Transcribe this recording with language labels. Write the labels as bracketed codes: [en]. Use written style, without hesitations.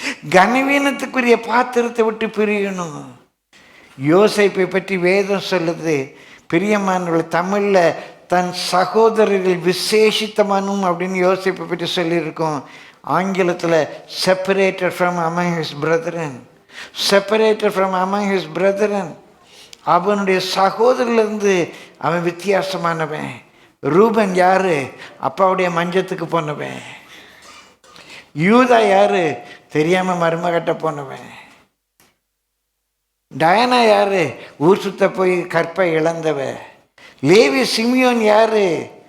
[ta] கனவீனத்துக்குரிய பாத்திரத்தை விட்டு பிரியணும். யோசேப்பை பற்றி வேதம் சொல்லுது, பிரியமானவர்கள், தமிழில் தன் சகோதரர்கள் விசேஷித்தமானும் அப்படின்னு யோசேப்பை பற்றி சொல்லியிருக்கோம். ஆங்கிலத்தில் [en] Separated from among his brethren. separated from among his brethren. [ta] அவனுடைய சகோதரிலிருந்து அவன் வித்தியாசமானவன். ரூபன் யாரு? அப்பாவுடைய மஞ்சத்துக்கு போனவன். யூதா யாரு? தெரியாம மருமகட்ட போனவன். டயானா யாரு? ஊர் சுத்த போய் கற்பை இழந்தவ. லேவி சிமியோன் யாரு?